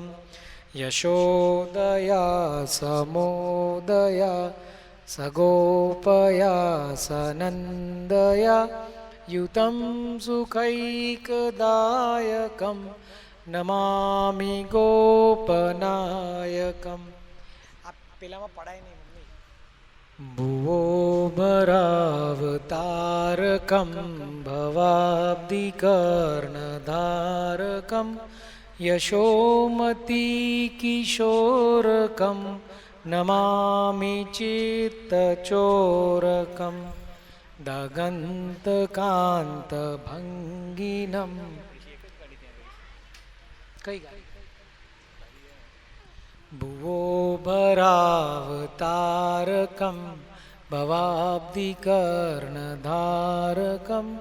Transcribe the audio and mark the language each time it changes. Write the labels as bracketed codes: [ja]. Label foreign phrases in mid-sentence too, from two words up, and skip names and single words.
[sa] यशोदया समोदया सगोपया सनन्दया युतं सुखैकदायकं नमामि गोपनायकम्. [gu] આ પેલામાં પડાય નહીં મમ્મી. [sa] ભુવો ભરાવતારકં ભવાબ્ધિકર્ણધારકં યશોમતીकिशोरकं नमामि चित्तचोरकं दगन्तकान्तभङ्गिनं भुवो भरावतारकं भवाब्धिकर्णधारकं